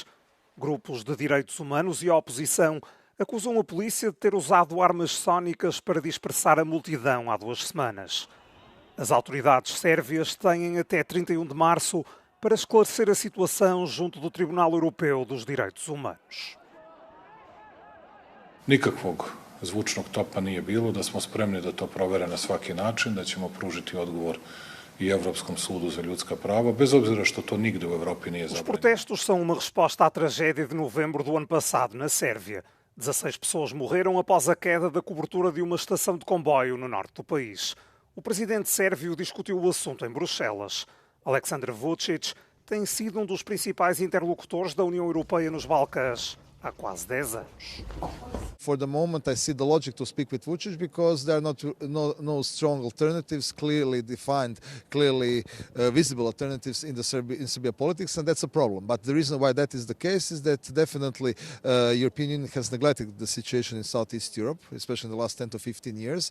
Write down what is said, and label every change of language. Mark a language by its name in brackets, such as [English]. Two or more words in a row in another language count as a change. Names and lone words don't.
[Portuguese] Grupos de direitos humanos e a oposição acusam a polícia de ter usado armas sónicas para dispersar a multidão há 2 semanas. As autoridades sérvias têm até 31 de março para esclarecer a situação junto do Tribunal Europeu dos Direitos Humanos. [Serbian] Nikakvog zvučnog topa nije bilo, da smo spremni da to provere na svaki način, da ćemo pružiti odgovor i Evropskom sudu za ljudska prava, bez obzira što to nigde u Evropi nije zabranjeno. [Portuguese] Os protestos são uma resposta à tragédia de novembro do ano passado na Sérvia. 16 pessoas morreram após a queda da cobertura de uma estação de comboio no norte do país. O presidente sérvio discutiu o assunto em Bruxelas. Aleksandar Vučić tem sido um dos principais interlocutores da União Europeia nos Balcãs há quase 10 anos. [English] For the moment, I see the logic to speak with Vučić because there are no strong alternatives, clearly defined, clearly visible alternatives in Serbia politics, and that's a problem. But the reason why that is the case is that definitely European Union has neglected the situation in Southeast Europe, especially in the last 10 to 15 years.